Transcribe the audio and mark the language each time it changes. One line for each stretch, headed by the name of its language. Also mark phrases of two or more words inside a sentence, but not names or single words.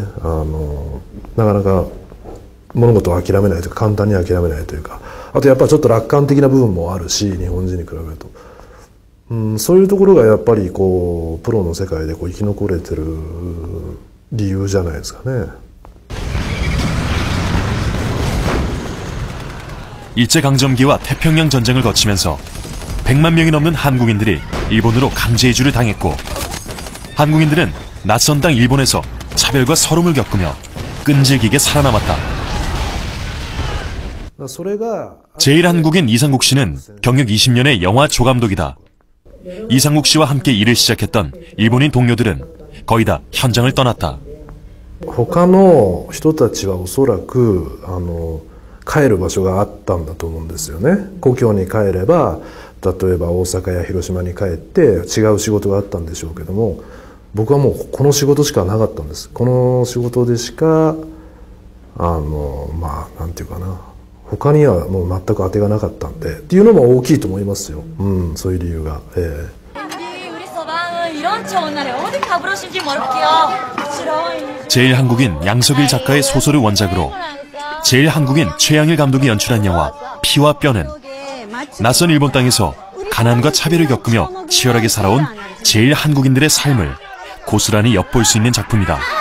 Japanese: なかなか物事を諦めないというか、簡単に諦めないというか、あとやっぱりちょっと楽観的な部分もあるし、日本人に比べると、そういうところがやっぱりこうプロの世界でこう生き残れてる理由じゃないですかね。
Korean: 일제강점기와 태평양 전쟁을 거치면서 100만 명이 넘는 한국인들이 일본으로 강제 이주를 당했고, 한국인들은 낯선 땅 일본에서 차별과 서름을 겪으며 끈질기게 살아남았다. 제일 한국인 이상국 씨는 경력 20년의 영화 조감독이다. 이상국 씨와 함께 일을 시작했던 일본인 동료들은 거의 다 현장을 떠났다.
Japanese: 他の人たちはおそらく帰る場所があったんだと思うんですよね。故郷に帰れば、例えば大阪や広島に帰って違う仕事があったんでしょうけども、僕はもうこの仕事しかなかったんです。この仕事でしかまあなんていうかな、他にはもう全く当てがなかったんでっていうのも大きいと思いますよ。そういう理由が。
Korean: 제일 한국인 양석일 작가의 소설을 원작으로 제일 한국인 최양일 감독이 연출한 영화 피와 뼈는 낯선 일본 땅에서 가난과 차별을 겪으며 치열하게 살아온 제일 한국인들의 삶을 고스란히 엿볼 수 있는 작품이다.